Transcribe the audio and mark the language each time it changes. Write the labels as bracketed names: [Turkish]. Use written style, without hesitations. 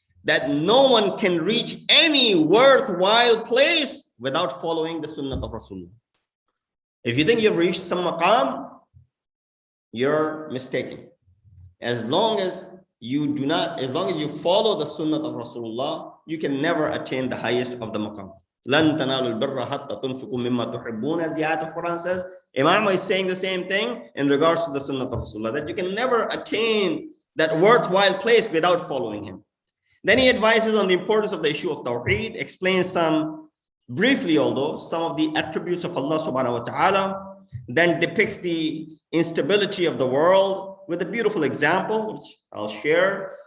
[English] That no one can reach any worthwhile place without following the sunnah of Rasulullah. If you think you've reached some maqam, you're mistaken. As long as you follow the sunnah of Rasulullah, you can never attain the highest of the maqam. [Arabic] لَن تَنَالُوا الْبِرَّ حَتَّى تُنْفِقُوا مِمَّا تُحِبُّونَ, [English] as the ayat of Quran says. Imam is saying the same thing in regards to the sunnah of Rasulullah, that you can never attain that worthwhile place without following him. Then he advises on the importance of the issue of Tawheed, explains briefly some of the attributes of Allah subhanahu wa ta'ala, then depicts the instability of the world with a beautiful example, which I'll share.